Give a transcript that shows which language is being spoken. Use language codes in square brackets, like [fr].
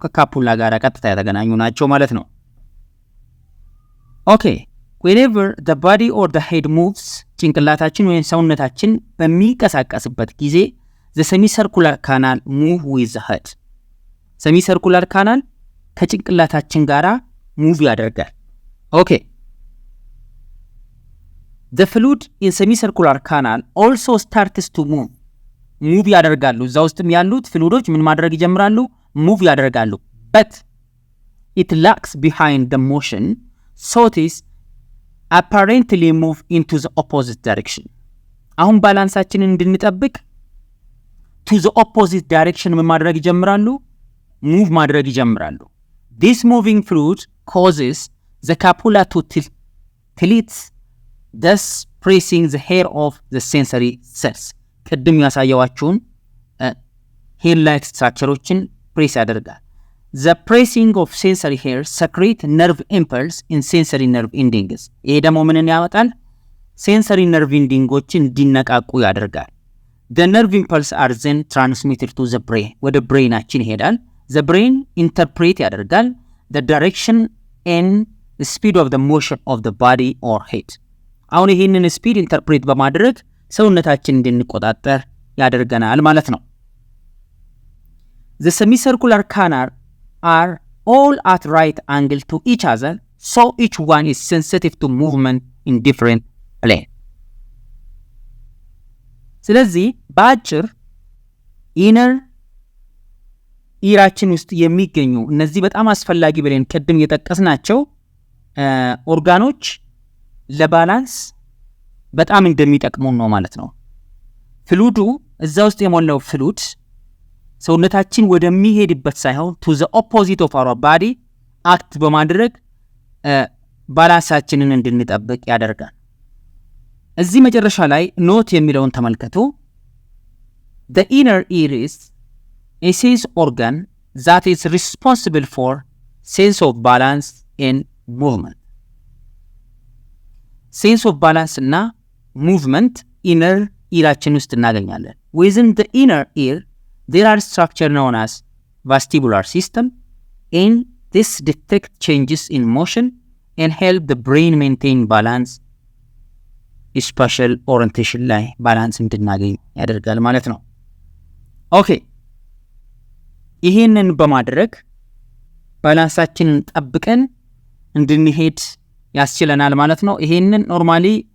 [am] ከካፑላ ጋር ቀጥታ የተገናኙ ናቸው ማለት ነው። ኦኬ [en] whenever the body or the head moves [am] ጭንቅላታችን ወይም ሰውነታችን በሚንቀሳቀስበት ጊዜ [en] the semicircular canal move with the head. [am] semicircular canal ከጭንቅላታችን ጋራ ሙቭ ያደርጋል። ኦኬ [en] the fluid in semicircular canal also starts to move [am] ያደርጋሉ። እዛ ውስጥም ያሉት ፍሉዶች ምን ማድረግ ይጀምራሉ? ሙቭ ያደርጋሉ። [en] but it lags behind the motion so it is apparently move into the opposite direction. [am] አሁን ባላንሳችንን እንድንጠብቅ [en] to the opposite direction [am] ምን ማድረግ ይጀምራሉ? ሙቭ ማድረግ ይጀምራሉ። [en] this moving fluid causes the capula to tilt, thus pressing the hair of the sensory cells. [am] ቅድም ያሳየዋችሁን hair like structureዎችን ፕሬስ ያደርጋል። [en] the pressing of sensory hair secrete nerve impulse in sensory nerve endings. [am] ይሄ ደግሞ ምንን ያወጣል? [en] sensory nerve endingዎችን [am] እንዲነቃቁ ያደርጋል። [en] the nerve impulse are then transmitted to the brain. [am] ወደ ብሬናችን ይሄዳል። [en] the brain interpret [am] ያደርጋል [en] the direction and the speed of the motion of the body or head. [am] አሁን ይሄንን ስፒድ ኢንተርፕሬት በማድረግ ሰውነታችን እንድንቆጣጠር ያደርገናል ማለት ነው። [en] the semicircular canal are all at right angle to each other, so each one is sensitive to movement in different plane. [am] ስለዚህ በአጭር ኢነር ኢራችን ውስጥ የሚገኙ እነዚህ በጣም አስፈላጊ ብለን ቀድም የጠቀስናቸው ኦርጋኖች ለባላንስ በጣም እንደሚጠቅሙ ነው ማለት ነው። ፍሉዱ እዛ ውስጥ የሞላው ፍሉድ ሰውነታችን ወደሚሄድበት ሳይሆን [en] to the opposite of our body [am] አክት በማድረግ ባላንሳችንን እንድንጠብቅ ያደርጋል። እዚህ መጨረሻ ላይ ኖት የሚለውን ተመልከቱ። [en] the inner ear is a sense organ that is responsible for sense of balance and movement. sense of balance እና movement inner earችን [am] ውስጥ እናገኛለን። [en] within the inner ear there are structure known as vestibular system, and this detect changes in motion and help the brain maintain balance. [am] spatial orientation ላይ balance እንድናገኝ ያደርጋል ማለት ነው። ኦኬ ይሄንን በማድረግ ባላንሳችንን ጠብቀን እንድንሄድ ያስችለናል ማለት ነው። ይሄንን ኖርማሊ